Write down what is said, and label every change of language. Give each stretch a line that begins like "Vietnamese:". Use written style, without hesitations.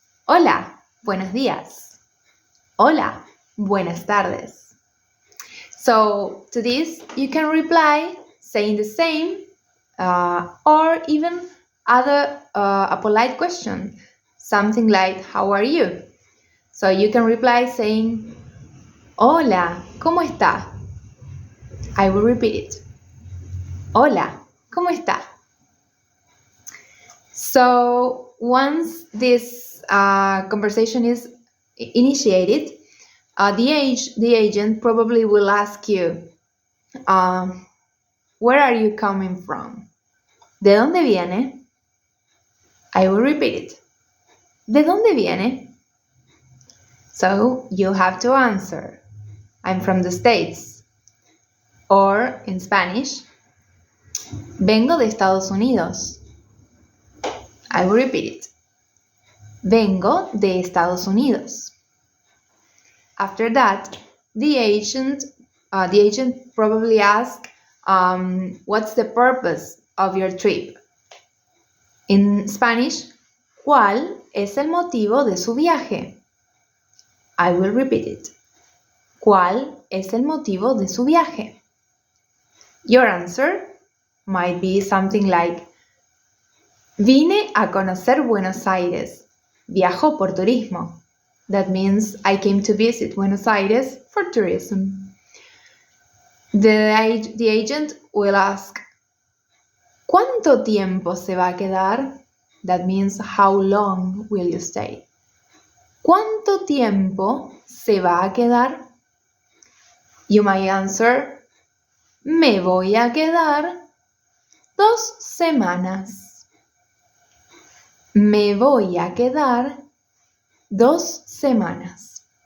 Spanish: Hola, buenos días. Hola, buenas tardes.
English: So to this, you can reply saying the same or even add a polite question, something like, how are you? So you can reply saying,
Spanish: Hola, ¿cómo está?
English: I will repeat it.
Spanish: Hola, ¿cómo está?
English: So once this conversation is initiated, The agent probably will ask you, uh, where are you coming from? ¿De dónde viene? I will repeat it.
Spanish: ¿De dónde viene?
English: So you have to answer, I'm from the States. Or in Spanish,
Spanish: vengo de Estados Unidos.
English: I will repeat it.
Spanish: Vengo de Estados Unidos.
English: After that, the agent probably asks, what's the purpose of your trip? In Spanish,
Spanish: ¿cuál es el motivo de su viaje?
English: I will repeat it.
Spanish: ¿Cuál es el motivo de su viaje?
English: Your answer might be something like,
Spanish: vine a conocer Buenos Aires. Viajo por turismo.
English: That means I came to visit Buenos Aires for tourism. The agent will ask,
Spanish: ¿cuánto tiempo se va a quedar?
English: That means how long will you stay?
Spanish: ¿Cuánto tiempo se va a quedar?
English: You might answer,
Spanish: me voy a quedar 2 semanas. Me voy a quedar 2 semanas.